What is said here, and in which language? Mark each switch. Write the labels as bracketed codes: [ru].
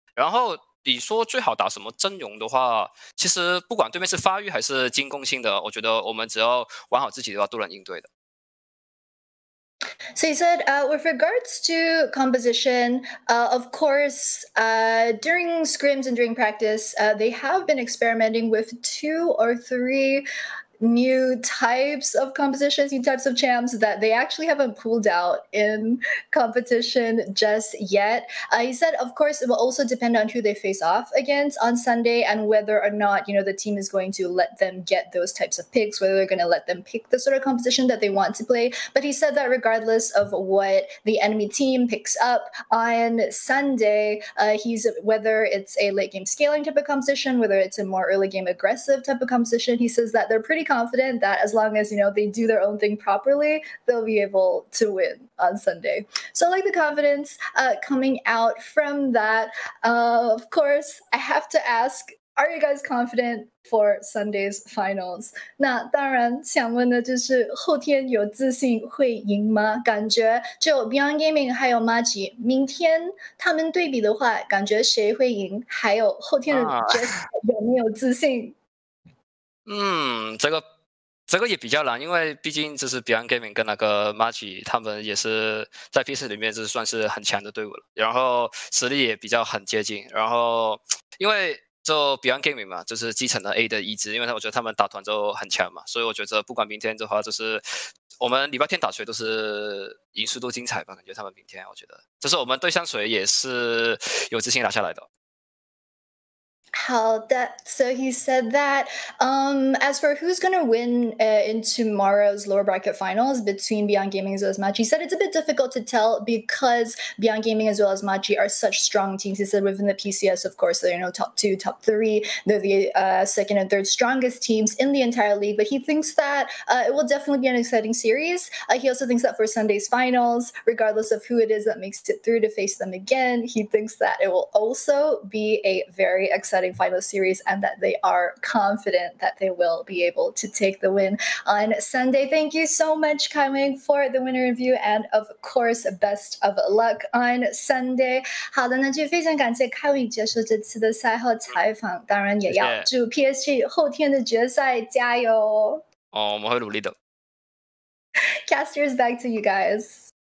[zh] 然后你说最好打什么阵容的话，其实不管对面是发育还是进攻性的，我觉得我们只要玩好自己的话都能应对的。 [en] So he said, with regards to composition, of course, during scrims and during practice, they have been experimenting with 2 or 3 new types of compositions, new types of champs that they actually haven't pulled out in competition just yet. He said, of course, it will also depend on who they face off against on Sunday and whether or not, the team is going to let them get those types of picks, whether they're going to let them pick the sort of composition that they want to play. But he said that regardless of what the enemy team picks up on Sunday, whether it's a late game scaling type of composition, whether it's a more early game aggressive type of composition, he says that they're pretty confident that as long as they do their own thing properly, they'll be able to win on Sunday. So I like the confidence coming out from that. Of course, I have to ask, are you guys confident for Sunday's finals? [zh] 那当然想问的就是后天有自信会赢吗？感觉就 Beyond Gaming 还有 Maji 明天他们对比的话，感觉谁会赢？还有后天的 Jess 有没有自信？这个这个也比较难，因为毕竟就是 Beyond Gaming 跟那个 Maggi 他们也是在 PC 里面就是算是很强的队伍了，然后实力也比较很接近，然后因为就 Beyond Gaming 嘛，就是继承了 A 的意志，因为我觉得他们打团就很强嘛，所以我觉得不管明天的话，就是我们礼拜天打谁都是赢速度精彩吧，感觉他们明天我觉得，就是我们对上谁也是有自信拿下来的。 [en] How that so he said that as for who's going to win in tomorrow's lower bracket finals between Beyond Gaming as well as Machi, he said it's a bit difficult to tell because Beyond Gaming as well as Machi are such strong teams. He said within the PCS, of course, they're top 2, top 3. They're the second and third strongest teams in the entire league. But he thinks that it will definitely be an exciting series. He also thinks that for Sunday's finals, regardless of who it is that makes it through to face them again, he thinks that it will also be a very exciting final series and that they are confident that they will be able to take the win on Sunday. Thank you so much, Kaiwing, for the winner review, and of course, best of luck on Sunday. [zh] 好的，那就非常感谢 Kaiwing 接受这次的赛后采访，当然也要祝 PSG 后天的决赛加油。我们会努力的。 [en] Casters, back to you guys.